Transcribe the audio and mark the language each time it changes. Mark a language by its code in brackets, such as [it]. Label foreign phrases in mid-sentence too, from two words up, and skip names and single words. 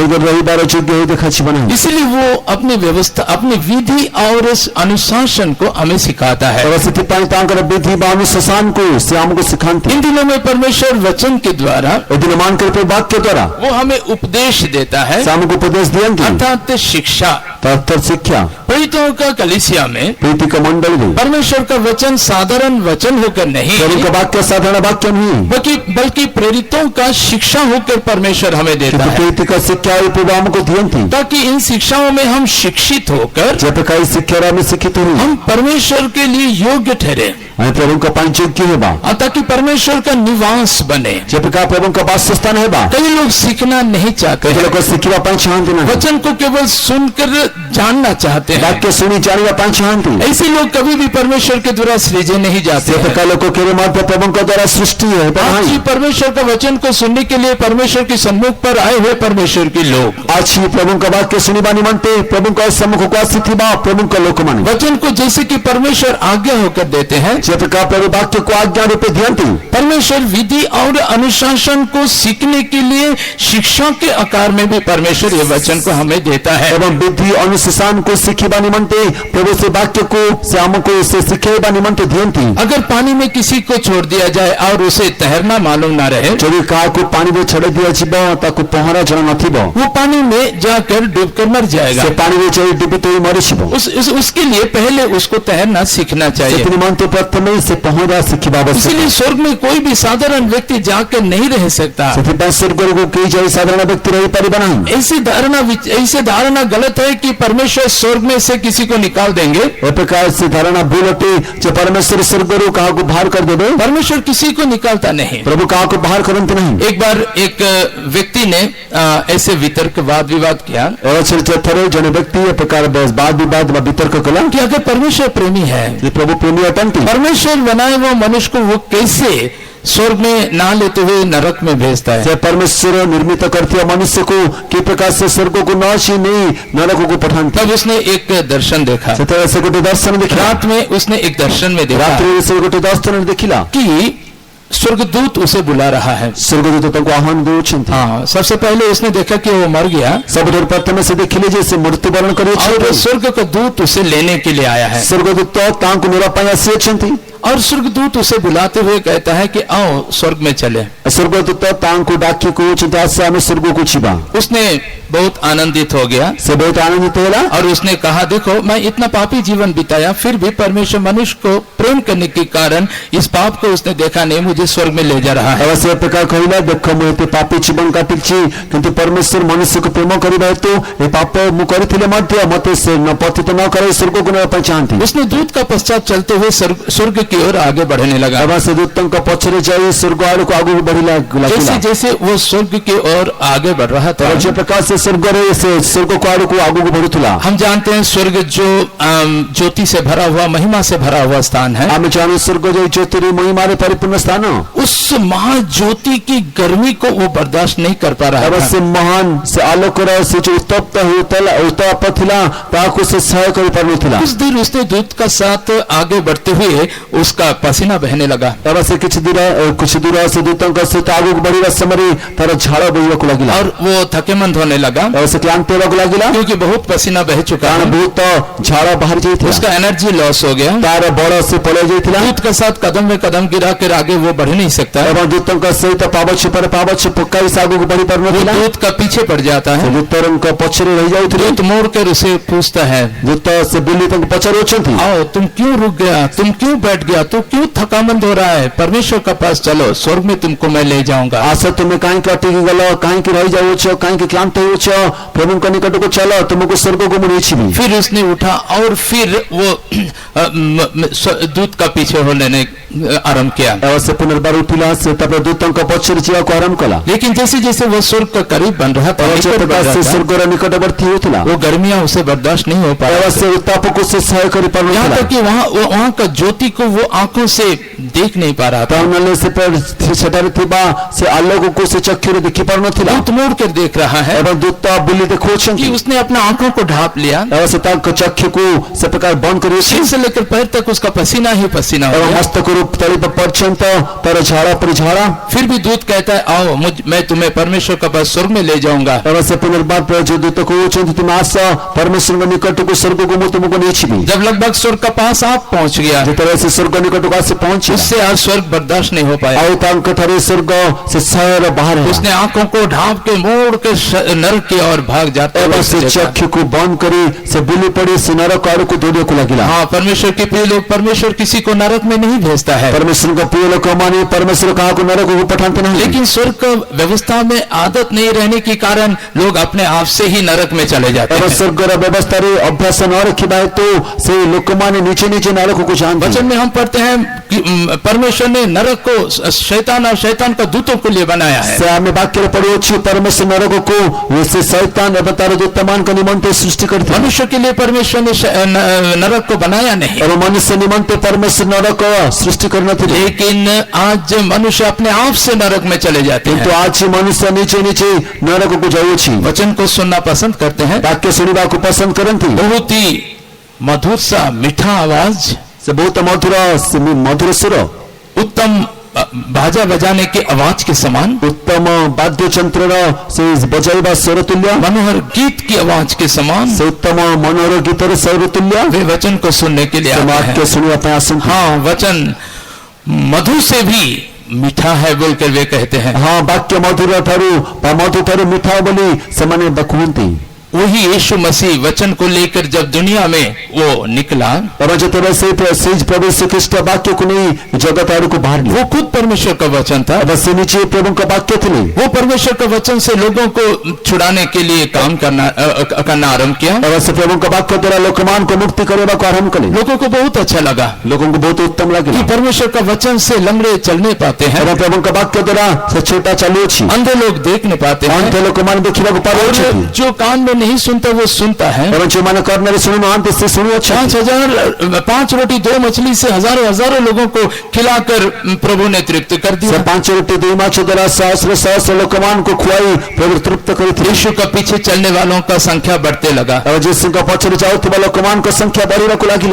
[hi] इसलिए वो अपनी व्यवस्था, अपनी विधि और अनुशासन को हमें सिखाता है। विधि अनुशासन को से हमको सिखाते। इन दिनों में परमेश्वर वचन के द्वारा, वाक्य द्वारा वो हमें उपदेश देता है, हमको उपदेश दिया, अर्थात शिक्षा। [or] ତତ୍ତ ଶିକ୍ଷା [hi] प्रेरितों का कलीसिया में [or] ପ୍ରୀତିକ ମଣ୍ଡଳୀରେ [hi] परमेश्वर का वचन साधारण वचन होकर नहीं [or] ପ୍ରଭୁଙ୍କ ବାକ୍ୟ ସାଧାରଣ ବାକ୍ୟ ନୁହେଁ, [hi] बल्कि प्रेरितों का शिक्षा होकर परमेश्वर हमें देता [or] କିନ୍ତୁ [hi] है, [or] ପ୍ରୀତିକ ଶିକ୍ଷା ଏହି ପ୍ରଭୁ ଆମକୁ ଦିଅନ୍ତି। [hi] ताकि इन शिक्षाओं में हम शिक्षित होकर [or] ଯେ ପ୍ରକାର ଏହି ଶିକ୍ଷାରେ ଆମେ ଶିକ୍ଷିତ ହଉ, [hi] हम परमेश्वर के लिए योग्य ठहरे, [or] ଆମେ ପ୍ରଭୁଙ୍କ ପାଇଁ ଯୋଗ୍ୟ ହେବା, [hi] और ताकि परमेश्वर का निवास बने। [or] ଯେ ପ୍ରକାର ପ୍ରଭୁଙ୍କ ବାସସ୍ଥାନ ହେବା। [hi] कई लोग सीखना नहीं चाहते [or] କେତେ [hi] हैं, [or] ଲୋକ ଶିଖିବା ପାଇଁ ଚାହାନ୍ତି ନାହିଁ, [hi] वचन को केवल सुनकर जानना चाहते हैं। [or] ବାକ୍ୟ ଶୁଣି ଜାଣିବା ପାଇଁ ଚାହାନ୍ତି। [hi] ऐसे लोग कभी भी परमेश्वर के द्वारा सृजे नहीं जाते [or] ସେ [hi] हैं। [or] ପ୍ରକାର ଲୋକ କେବେ ମଧ୍ୟ ପ୍ରଭୁଙ୍କ ଦ୍ୱାରା ସୃଷ୍ଟି ହେବେ [hi] आज [or] ନାହିଁ। [hi] ही परमेश्वर का वचन को सुनने के लिए परमेश्वर के सम्मुख पर आए हुए परमेश्वर के लोग [or] ଆଜି ପ୍ରଭୁଙ୍କ ବାକ୍ୟ ଶୁଣିବା ନିମନ୍ତେ ପ୍ରଭୁଙ୍କ ସମ୍ମୁଖକୁ ଆସିଥିବା ପ୍ରଭୁଙ୍କ ଲୋକମାନେ [hi] वचन को जैसे कि परमेश्वर आज्ञा होकर देते हैं, [or] ଯେ ପ୍ରକାର ପ୍ରଭୁ ବାକ୍ୟକୁ ଆଜ୍ଞା ରୂପେ ଦିଅନ୍ତି, [hi] परमेश्वर विधि और अनुशासन को सीखने के लिए शिक्षा के आकार में भी परमेश्वर ये वचन को हमें देता है। [or] ଏବଂ ବିଧି ଅନୁଶାସନକୁ ଶିଖିବା ନିମନ୍ତେ ପ୍ରଭୁ ସେ ବାକ୍ୟକୁ ସେ ଆମକୁ ସେ ଶିଖାଇବା ନିମନ୍ତେ ଦିଅନ୍ତି। [hi] अगर पानी में किसी को छोड़ दिया जाए और उसे तैरना मालूम ना रहे, [or] ଯଦି କାହାକୁ ପାଣିରେ ଛାଡ଼ି ଦିଆଯିବ ତାକୁ ପହଁରା ଜଣା ନଥିବ, [hi] वो पानी में जाकर डूबकर मर जाएगा। [or] ସେ ପାଣିରେ ଯାଇ ଡୁବିତ ହୋଇ ମରିଯିବ। [hi] उसके लिए पहले उसको तैरना सीखना चाहिए। [or] ସେଥି ନିମନ୍ତେ ପ୍ରଥମେ ସେ ପହଁରା ଶିଖିବା ଆବଶ୍ୟକ। [hi] इसलिए स्वर्ग में कोई भी साधारण व्यक्ति जाकर नहीं रह सकता। [or] ସେଥିପାଇଁ ସ୍ୱର୍ଗକୁ କେହି ଯାଇ ସାଧାରଣ ବ୍ୟକ୍ତି ରହିପାରିବ ନାହିଁ। [hi] ऐसी धारणा गलत है कि परमेश्वर स्वर्ग में से किसी को निकाल देंगे। [or] ଏ ପ୍ରକାର ସେ ଧାରଣା ଭୁଲ ଅଟେ ଯେ ପରମେଶ୍ୱର ସ୍ୱର୍ଗରୁ କାହାକୁ ବାହାର କରିଦେବେ। [hi] परमेश्वर किसी को निकालता नहीं। [or] ପ୍ରଭୁ କାହାକୁ ବାହାର କରନ୍ତି ନାହିଁ। [hi] एक बार एक व्यक्ति ने ऐसे वितर्क वाद विवाद किया [or] ଥରେ ଜଣେ ବ୍ୟକ୍ତି ଏ ପ୍ରକାର ବାଦ ବିବାଦ ବା ବିତର୍କ କଲା [hi] कि अगर परमेश्वर प्रेमी है, [or] ଯେ ପ୍ରଭୁ ପ୍ରେମୀ ଅଟନ୍ତି, [hi] परमेश्वर बनाए हुए मनुष्य को वो कैसे स्वर्ग में ना लेते हुए नरक में भेजता है। [or] ସେ ପରମେଶ୍ୱର ନିର୍ମିତ କରିଥିବା ମନୁଷ୍ୟକୁ କି ପ୍ରକାର ସେ ସ୍ୱର୍ଗକୁ ନ ଆସି ନେଇ ନରକକୁ ପଠାନ୍ତି। [hi] तब उसने एक दर्शन देखा। [or] ସେତେବେଳେ ସେ ଗୋଟେ ଦର୍ଶନ ଦେଖିଲା। [hi] रात में उसने एक दर्शन में देखा [or] ରାତ୍ରିରେ ସେ ଗୋଟେ ଦର୍ଶନ ଦେଖିଲା [hi] कि स्वर्गदूत उसे बुला रहा है। [or] ସ୍ୱର୍ଗଦୂତ ତାଙ୍କୁ ଆହ୍ୱାନ ଦେଉଛନ୍ତି। [hi] हाँ, सबसे पहले उसने देखा कि वो मर गया [or] ସବୁଠାରୁ ପ୍ରଥମେ ସେ ଦେଖିଲେ ଯେ ସେ ମୃତ୍ୟୁବରଣ କରିଅଛି। [hi] और स्वर्ग का दूत उसे लेने के लिए आया है। [or] ସ୍ୱର୍ଗଦୂତ ତାଙ୍କୁ ନେବା ପାଇଁ ଆସିଅଛନ୍ତି। [hi] और स्वर्गदूत उसे बुलाते हुए कहता है कि आओ स्वर्ग में चले। [or] ସ୍ୱର୍ଗଦୂତ ତାଙ୍କୁ ଡାକି କହୁଛନ୍ତି ଆସ ଆମେ ସ୍ୱର୍ଗକୁ ଯିବା। [hi] उसने बहुत आनंदित हो गया [or] ସେ ବହୁତ ଆନନ୍ଦିତ ହେଲା। [hi] और उसने कहा देखो मैं इतना पापी जीवन बिताया, फिर भी परमेश्वर मनुष्य को प्रेम करने के कारण इस पाप को उसने देखा नहीं, मुझे स्वर्ग में ले जा रहा है। [or] ଆଉ ସେ ପ୍ରକାର କହିଲା ଦେଖ ମୁଁ ଏତେ ପାପୀ ଜୀବନ କାଟିଛି, କିନ୍ତୁ ପରମେଶ୍ୱର ମନୁଷ୍ୟକୁ ପ୍ରେମ କରିବା ହେତୁ ଏ ପାପ ମୁଁ କରିଥିଲେ ମଧ୍ୟ ମତେ ସେ ପତିତ ନ କରାଇ ସ୍ୱର୍ଗକୁ ନେବା ପାଇଁ ଚାହାନ୍ତି। [hi] उसने दूत का पश्चात चलते हुए स्वर्ग की ओर आगे बढ़ने लगा। [or] ଏବଂ ସେ ଦୂତଙ୍କ ପଛରେ ଯାଇ ସ୍ୱର୍ଗ ଆଡ଼କୁ ଆଗକୁ ବଢିଲା [hi] जैसे [or] ଲାଗିଲା। [hi] जैसे वो स्वर्ग की ओर आगे बढ़ रहा था, [or] ଯେ ପ୍ରକାର ସେ ସ୍ୱର୍ଗରେ ସେ ସ୍ୱର୍ଗକୁ ଆଡ଼କୁ ଆଗକୁ ବଢୁଥିଲା। [hi] हम जानते हैं स्वर्ग जो ज्योति से भरा हुआ, महिमा से भरा हुआ स्थान है। [or] ଆମେ ଜାଣୁ ସ୍ୱର୍ଗ ଯେଉଁ ଜ୍ୟୋତିରେ ମହିମାରେ ପରିପୂର୍ଣ୍ଣ ସ୍ଥାନ। [hi] उस महाज्योति की गर्मी को वो बर्दाश्त नहीं कर पा रहा [or] ଏବଂ [hi] था। [or] ସେ ମହାନ ସେ ଆଲୋକର ସେ ଯୋଉ ଉତ୍ତପ୍ତ ହେଉଥିଲା ଉତ୍ତାପ ଥିଲା ତାହାକୁ ସେ ସହ୍ୟ କରିପାରୁନଥିଲା। [hi] कुछ देर उसने दूत का साथ आगे बढ़ते हुए उसका पसीना बहने लगा। [or] ଏବଂ ସେ କିଛି ଦୂର ସେ ଦୂତଙ୍କ ସହିତ ଆଗକୁ ବଢିବା ସମୟରେ ତାର ଝାଳ ବୋହିବାକୁ ଲାଗିଲା। [hi] और वो थकेमंद होने लगा [or] ଏବଂ ସେ କ୍ଳାନ୍ତ ହେବାକୁ ଲାଗିଲା, [hi] क्योंकि बहुत पसीना बह चुका [or] କାରଣ [hi] है। [or] ବହୁତ ଝାଳ ବାହାରି ଯାଇଥିଲା। [hi] उसका [en] energy loss [hi] हो गया। [or] ତାର ବଳ ସେ ପଳେଇ ଯାଇଥିଲା। [hi] दूत के साथ कदम में कदम गिरा कर आगे वो बढ़ नहीं सकता है। [or] ଏବଂ ଦୂତଙ୍କ ସହିତ ପାବଛ ପରେ ପାବଛ ପକାଇ ସେ ଆଗକୁ ବଢି [hi] वो [or] ପାରୁନଥିଲା। [hi] दूत का पीछे पड़ जाता [or] ସେ [hi] है। [or] ଦୂତଙ୍କ ପଛରେ ରହିଯାଉଥିଲେ। [hi] दूत मोड़ कर उसे पूछता है [or] ଦୂତ ସେ ବୁଲି ତାଙ୍କୁ ପଚାରୁଅଛନ୍ତି, [hi] आओ तुम क्यों रुक गया, तुम क्यों बैठ गया, तू क्यों थकामंद हो रहा है, परमेश्वर के पास चलो, स्वर्ग में तुमको मैं ले जाऊंगा। [or] ଆସ ତୁମେ କାହିଁକି ଅଟକି ଗଲ, କାହିଁକି ରହିଯାଉଛ, କାହିଁକି କ୍ଳାନ୍ତ ହେଉଛ, ପ୍ରଭୁଙ୍କ ନିକଟକୁ ଚାଲ, ତୁମକୁ ସ୍ୱର୍ଗକୁ ମୁଁ ନେଇଯିବି। [hi] फिर उसने उठा और फिर वो दूत का पीछे होने आरंभ किया। [or] ଏବଂ ସେ ପୁନର୍ବାର ଉଠିଲା, ସେ ତାପରେ ଦୂତଙ୍କ ପଛରେ ଯିବାକୁ ଆରମ୍ଭ କଲା। [hi] लेकिन जैसे जैसे वो स्वर्ग का करीब बन रहा था, [or] ଏବଂ ସେ [hi] निकट बढ़ [or] ପ୍ରକାର [hi] रहा [or] ସେ [hi] था, [or] ସ୍ୱର୍ଗର ନିକଟବର୍ତ୍ତୀ ହେଉଥିଲା। [hi] वो गर्मियां उसे बर्दाश्त नहीं हो पा [or] ଏବଂ [hi] रहा [or] ସେ ଉତ୍ତାପକୁ ସେ ସହ୍ୟ [hi] यहाँ [or] କରିପାରୁନଥିଲା। [hi] तक कि वहाँ का ज्योति को वो आंखों से देख नहीं पा रहा था। [or] ନହେଲେ ସେଠାରେ ଥିବା ସେ ଆଲୋକକୁ ସେ ଚକ୍ଷୁରେ ଦେଖି ପାରୁନଥିଲା। [hi] दूत मोड़ कर देख रहा है [or] ଏବଂ ଦୂତ ବୁଲି [hi] कि [or] ଦେଖୁଅଛନ୍ତି [hi] उसने अपना आंखों को ढांप लिया। [or] ଏବଂ ସେ ତାଙ୍କ ଚକ୍ଷୁକୁ ସେ ପ୍ରକାର ବନ୍ଦ କରିଅଛି। [hi] सिर से लेकर पैर तक उसका पसीना ही पसीना हो [or] ଏବଂ [hi] गया। [or] ମସ୍ତକରୁ ତଳିବା ପର୍ଯ୍ୟନ୍ତ ତାର ଝାଳ ପରି ଝାଳ। [hi] फिर भी दूत कहता है आओ मैं तुम्हें परमेश्वर का पास स्वर्ग में ले जाऊंगा। [or] ଏବଂ ସେ ପୁନର୍ବାର ଯୋଉ ଦୂତ କହୁଛନ୍ତି ତୁମେ ଆସ ପରମେଶ୍ୱରଙ୍କ ନିକଟକୁ ସ୍ୱର୍ଗକୁ ମୁଁ ତୁମକୁ ନେଇଯିବି। [hi] जब लगभग स्वर्ग का पास आप पहुंच गया, [or] ଯେତେବେଳେ ସେ ସ୍ୱର୍ଗ ନିକଟକୁ ଆସି ପହଞ୍ଚିଲା [hi] उससे आज स्वर्ग बर्दाश्त नहीं हो पाया। [or] ଆଉ ତାଙ୍କଠାରେ ସ୍वर्ଗ ସେ ସହର ବାହାରେ [hi] उसने आंखों को ढांप के मोड़ के नरक की ओर भाग जाते हुए [or] ଏବଂ ସେ [hi] देखा। [or] ଚକ୍ଷୁକୁ ବନ୍ଦ କରି ସେ ବୁଲି ପଡ଼ି ସେ ନରକ ଆଡ଼କୁ ଦୌଡ଼ିବାକୁ ଲାଗିଲା [hi] हाँ, परमेश्वर के प्रिय लोग, परमेश्वर किसी को नरक में नहीं भेजता है, [or] परमेश्वरଙ୍କ ପ୍ରିୟ ଲୋକମାନେ ପରମେଶ୍ୱର କାହାକୁ ନରକକୁ ପଠାନ୍ତି ନାହିଁ [hi] लेकिन स्वर्ग का व्यवस्था में आदत नहीं रहने के कारण लोग अपने आप से ही नरक में चले जाते [or] ଏବଂ [hi] हैं। [or] ସ୍ୱର୍ଗର ବ୍ୟବସ୍ଥାରେ ଅଭ୍ୟାସ ନ ରଖିବା ହେତୁ ସେ ଲୋକମାନେ ନିଜେ ନିଜେ ନରକକୁ ଯାଆନ୍ତି [hi] वचन में हम पढ़ते हैं कि परमेश्वर ने नरक को शैतान और शैतान का दूतों के लिए बनाया है। [or] ସେ ଆମେ ବାକ୍ୟରେ ପଢ଼ୁଅଛୁ ପରମେଶ୍ୱର ନରକକୁ ସେ ଶୈତାନ ଏବଂ ତାର ଦୂତମାନଙ୍କ ନିମନ୍ତେ ସୃଷ୍ଟି କରିଥିଲେ [hi] मनुष्य के लिए परमेश्वर ने नरक को बनाया नहीं, [or] ଏବଂ ମନୁଷ୍ୟ ନିମନ୍ତେ ପରମେଶ୍ୱର ନରକ ସୃଷ୍ଟି କରିନଥିଲେ [hi] लेकिन आज मनुष्य अपने आप से नरक में चले जाते [or] କିନ୍ତୁ [hi] हैं। [or] ଆଜି ମନୁଷ୍ୟ ନିଜେ ନିଜେ ନରକକୁ ଯାଉଅଛି [hi] वचन को सुनना पसंद करते हैं, [or] ବାକ୍ୟ ଶୁଣିବାକୁ ପସନ୍ଦ କରନ୍ତି [hi] बहुत ही मधुर सा मीठा आवाज, [or] ସେ ବହୁତ ମଧୁର ସ୍ୱର [hi] उत्तम बाजा बजाने की आवाज के समान, [or] ଉତ୍ତମ ବାଦ୍ୟଯନ୍ତ୍ରର ସେ ବଜାଇବା ସ୍ୱର ତୁଲ୍ୟ [hi] मनोहर गीत की आवाज के समान [or] ସେ ଉତ୍ତମ ମନୋହର ଗୀତର ସ୍ୱର ତୁଲ୍ୟ [hi] वे वचन को सुनने के लिए [or] ସେ [hi] आते [or] ବାକ୍ୟ [hi] हैं। [or] ଶୁଣିବା ପାଇଁ ଆସନ୍ତି [hi] हाँ, वचन मधु से भी मीठा है बोलकर वे कहते हैं। [or] ହଁ ବାକ୍ୟ ମଧୁର ଠାରୁ ବା ମଧୁ ଠାରୁ ମିଠା ବୋଲି ସେମାନେ କୁହନ୍ତି [hi] वही यीशु मसीह वचन को लेकर जब दुनिया में वो निकला, [or] ଏବଂ ଯେତେବେଳେ ସେଇ ପ୍ରଭୁ ଶ୍ରୀଖ୍ରୀଷ୍ଟ ବାକ୍ୟକୁ ନେଇ ଜଗତ ଆଡ଼କୁ ବାହାରିଲେ [hi] वो खुद परमेश्वर का वचन था। [or] ଏବଂ ସେ ନିଜେ ପ୍ରଭୁଙ୍କ ବାକ୍ୟ ଥିଲେ [hi] वो परमेश्वर का वचन से लोगों को छुड़ाने के लिए काम करना आरंभ किया। [or] ଏବଂ ସେ ପ୍ରଭୁଙ୍କ ବାକ୍ୟ ଦ୍ୱାରା ଲୋକମାନଙ୍କୁ ମୁକ୍ତି କରିବାକୁ ଆରମ୍ଭ କଲେ [hi] लोगों को बहुत अच्छा लगा [or] ଲୋକଙ୍କୁ ବହୁତ ଉତ୍ତମ ଲାଗିଲା [hi] कि परमेश्वर का वचन से लंगड़े चलने पाते हैं, [or] ଏବଂ ପ୍ରଭୁଙ୍କ ବାକ୍ୟ ଦ୍ୱାରା ସେ ଛୋଟା ଚାଲୁଅଛି [hi] अंधे लोग देखने पाते हैं, [or] ଅନ୍ଧ ଲୋକମାନେ ଦେଖିବାକୁ [hi] और [or] ପାରୁଅଛନ୍ତି [hi] जो कान में नहीं सुनता वो सुनता है। [or] ଏବଂ ଯେଉଁମାନେ କର୍ଣ୍ଣରେ ଶୁଣୁନାହାନ୍ତି ସେ ଶୁଣୁଅଛନ୍ତି [hi] 5 रोटी 2 मछली से हजारों लोगों को खिलाकर प्रभु ने तृप्त कर [or] ସେ [hi] दिया। [or] 5 ରୁଟି 2 ମାଛ ଦ୍ୱାରା ସହସ୍ର ଲୋକମାନଙ୍କୁ ଖୁଆଇ ପ୍ରଭୁ ତୃପ୍ତ କରିଥିଲେ [hi] यीशु का पीछे चलने वालों का संख्या बढ़ते लगा। [or] ଏବଂ ଯୀଶୁଙ୍କ ପଛରେ ଯାଉଥିବା ଲୋକମାନଙ୍କ ସଂଖ୍ୟା ବଢ଼ିବାକୁ ଲାଗିଲା